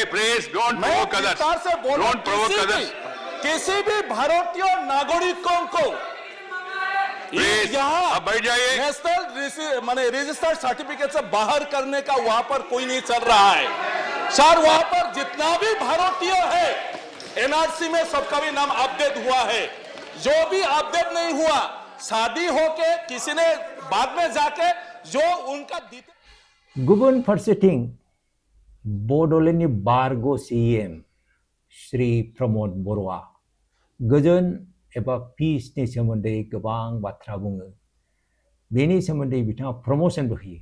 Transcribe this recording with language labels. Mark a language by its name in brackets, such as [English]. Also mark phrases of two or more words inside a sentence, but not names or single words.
[English] Please don't provoke others. [Hindi] किसी भी भारतीय नागरिकों को यहाँ बैठ जाइए, नेशनल माने रजिस्टर्ड सर्टिफिकेट से बाहर करने का वहां पर कोई नहीं चल रहा है सर। वहां पर जितना भी भारतीय है एनआरसी में सबका भी नाम अपडेट हुआ है। जो भी अपडेट नहीं हुआ, शादी होके किसी ने बाद में जाके जो उनका [Bodo] गुबुन फारसेथिं बोडोलेण्डनि बारग' सीएम श्री प्रमोद बर'आ गोजोन एबा पीसनि सोमोन्दै गोबां बाथ्रा बुङो। बेनि सोमोन्दै बिथाङा प्रमोशनबो होयो।